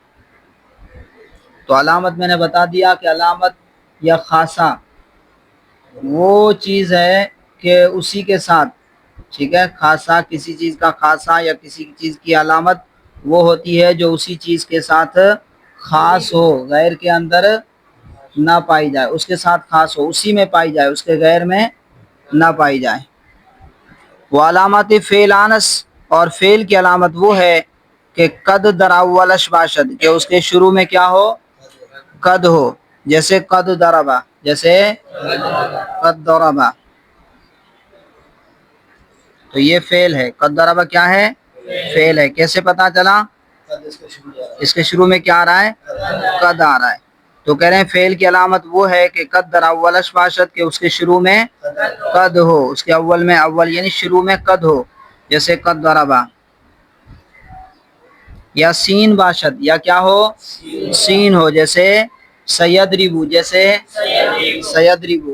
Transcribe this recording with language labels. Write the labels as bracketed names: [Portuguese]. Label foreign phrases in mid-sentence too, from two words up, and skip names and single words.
[Urdu] تو علامت میں نے بتا دیا کہ علامت یا خاصہ وہ چیز ہے کہ اسی کے ساتھ, ٹھیک ہے, خاصہ کسی چیز کا خاصہ یا کسی چیز کی علامت وہ ہوتی ہے جو اسی چیز کے ساتھ خاص ہو, غیر کے اندر نہ پائی جائے, اس کے ساتھ خاص ہو, اسی میں پائی جائے, اس کے غیر میں نہ پائی جائے. وہ [Persian] علامات فعل آنس, [Urdu] اور فعل کی علامت وہ ہے کہ [Persian] قد در اولش باشد, [Urdu] کہ اس کے شروع میں کیا ہو؟ قد ہو, جیسے [Arabic] قد ضربا, [Urdu] جیسے [Arabic] قد ضربا. [Urdu] تو یہ فعل ہے. [Arabic] قد ضربا [Urdu] کیا ہے؟ فعل ہے. کیسے پتا چلا؟ اس کے شروع میں کیا آ رہا ہے؟ قد آ رہا ہے. تو کہہ رہے ہیں فعل کی علامت وہ ہے کہ [Persian] قد در اولش باشد, [Urdu] کہ اس کے شروع میں قد ہو, اس کے اول میں, اول یعنی شروع میں قد ہو, جیسے [Arabic] قد ضربا. [Persian] یا سین باشد, [Urdu] یا کیا ہو؟ سین ہو, جیسے سیدربو, جیسے سیدربو.